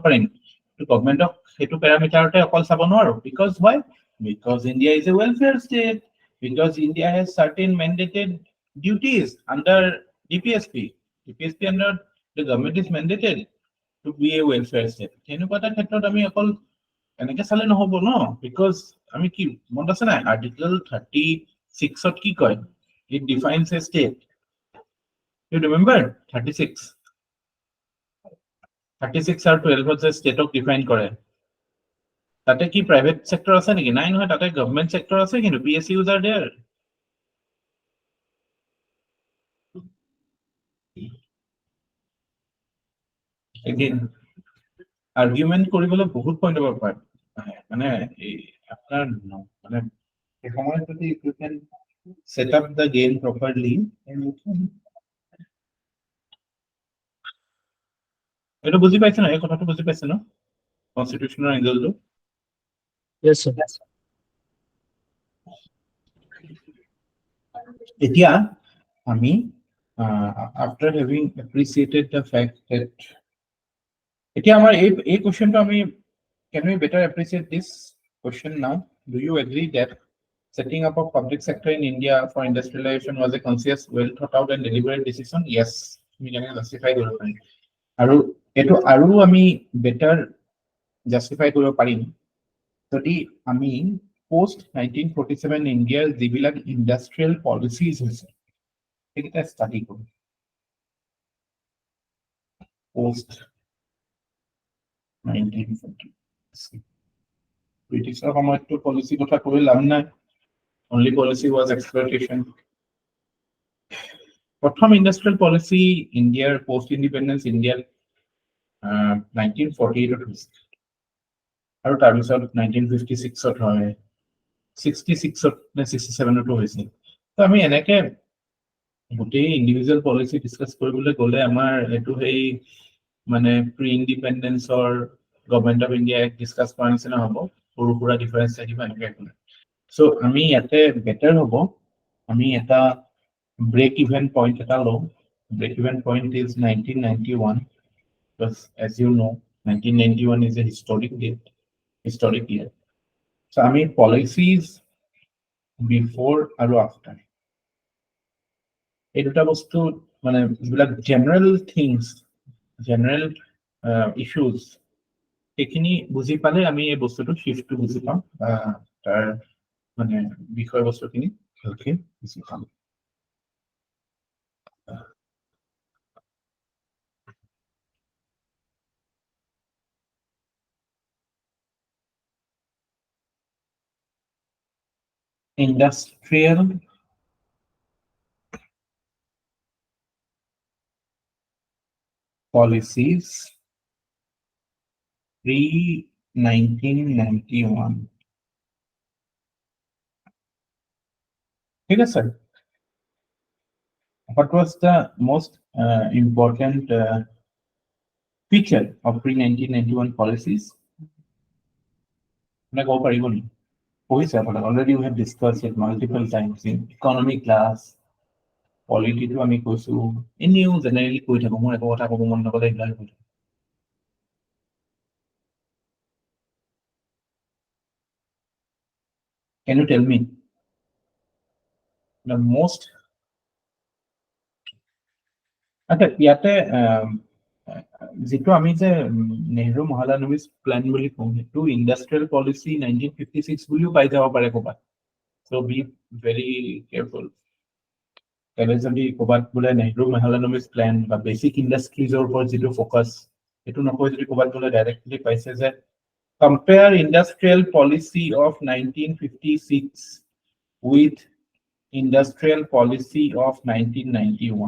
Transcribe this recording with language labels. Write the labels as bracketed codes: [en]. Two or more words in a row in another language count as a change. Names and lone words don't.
[as] পাৰিম গভৰ্ণমেণ্টক সেইটো পেৰামিটাৰতে অকল চাব নোৱাৰো [en] because India is a welfare state because India has certain mandated duties under DPSP under the government is mandated to be a welfare state [as] তেনেকুৱা এটা ক্ষেত্ৰত আমি অকল এনেকে চালে নহব ন বিকজ আমি কি মনত আছে নাই আৰ্টিকল 36ত কি কয় [en] it defines a state you remember 36 [as] আৰু 12ত যে ষ্টেটক ডিফাইন কৰে তাতে কি [en] private sector [as] আছে নেকি নাই নহয় তাতে [en] government sector [as] আছে কিন্তু [en] PSUs are there again argument [as] কৰিবলৈ বহুত পইণ্ট হ'ব পাৰে মানে আপোনাৰ মানে এই সময়ত যদি [en] you can set up the game properly [as] এটা বুজি পাইছে না এই কথাটো বুজি পাইছে ন [en] constitutional angleটো Yes, sir. [as] এতিয়া আমি [en] after having appreciated the fact that [as] এতিয়া আমাৰ এই কোৱেশ্চনটো আমি [en] can we better appreciate this question now do you agree that setting up of public sector in India for industrialization was a conscious well thought out and deliberate decision yes we can justify [as] কৰিব পাৰিম আৰু এটো আৰু আমি [en] better justify [as] কৰিব পাৰিম যদি আমি [en] post 1947 [as] ইণ্ডিয়াৰ যিবিলাক ইণ্ডাষ্ট্ৰিয়েল পলিচিজ হৈছে সেইকেইটা ষ্টাডি কৰোঁ [en] post [as] 1947 ব্ৰিটিছৰ সময়ততো পলিচি কথা কৈ লাভ নাই [en] only policy was exploitation [as] প্ৰথম [en] industrial policy [as] ইণ্ডিয়াৰ [en] post independence [as] ইণ্ডিয়াৰ 1948 হৈছে আৰু তাৰপিছত 1956ত হয় 66ত নে 67ত হৈছিল তো আমি এনেকে গোটেই [en] individual policy [as] ডিসকাস কৰিবলৈ গ'লে আমাৰ এটো হেই মানে [en] pre independenceৰ government of India [as] ডিসকাস কৰা নিচিনা হ'ব সৰু সুৰা ডিফাৰেন্স থাকিব এনেকে সো আমি ইয়াতে বেটাৰ হ'ব আমি এটা [en] break even point [as] এটা লওঁ. [en] Break even point is 1991, because as you know 1991 is a historic date, historic year. [as] So আমি [en] policies before [as] আৰু after এই দুটা বস্তু মানে যিবিলাক [en] general things, general issues, [as] সেইখিনি বুজি পালে আমি এই বস্তুটো শিফ্টটো বুজি পাম, তাৰ মানে বিষয়বস্তুখিনি ভালকে বুজি পাম. [en] Industrial policies pre-1991. [as] ঠিক আছে. [en] What was the most important feature of pre-1991 policies? [as] মানে ক'ব পাৰিব নেকি? পঢ়িছে আপোনালোকে? [en] Already we have discussed it multiple times in economy class. [as] Polity to আমি কৈছো, এনেও জেনেৰেলি কৈ থাকো, মোৰ একো কথা ক'ব মন নগ'লে এইবিলাক কৈ থাকো. [en] Can you tell me the most? [as] আচ্ছা, ইয়াতে যিটো আমি যে নেহৰু মহালানবিছ প্লেন বুলি কওঁ, সেইটো [en] industrial policy [as] 1956 বুলিও পাই যাব পাৰে ক'ৰবাত. [en] So be very careful. [as] তেনে যদি ক'ৰবাত বোলে নেহৰু মহালানবিছ প্লেন বা [en] basic industriesৰ [as] ওপৰত যিটো ফ'কাছ, সেইটো নকৈ যদি ক'ৰবাত বোলে ডাইৰেক্টলি পাইছে যে [en] compare industrial policy of 1956 with industrial policy of 1991.